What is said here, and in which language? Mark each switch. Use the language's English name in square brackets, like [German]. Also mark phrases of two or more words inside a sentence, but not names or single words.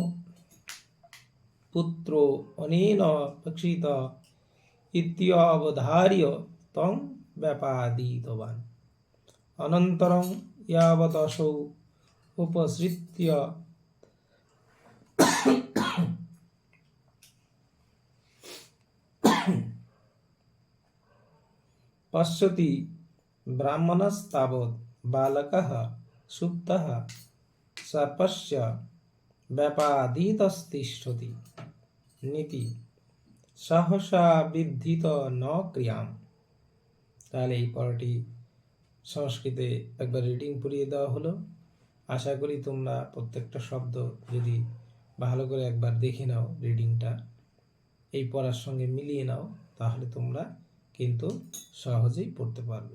[Sanskrit] पुत्रो अनेन भक्षितः इत्यवधार्य तं व्यापादितवान् अनन्तरं यावदसौ उपसृत्य पश्यति ब्राह्मणस्तावत् बालकः सुप्तः सर्पस्य ব্যাপাদিতস্তিষ্ঠতি নীতি সহসা বিবৃত ন ক্রিয়াম। [Bangla] তাহলে এই পড়াটি সংস্কৃতে একবার রিডিং পড়িয়ে দেওয়া হলো। আশা করি তোমরা প্রত্যেকটা শব্দ যদি ভালো করে একবার দেখে নাও, রিডিংটা এই পড়ার সঙ্গে মিলিয়ে নাও, তাহলে তোমরা কিন্তু সহজেই পড়তে পারবে।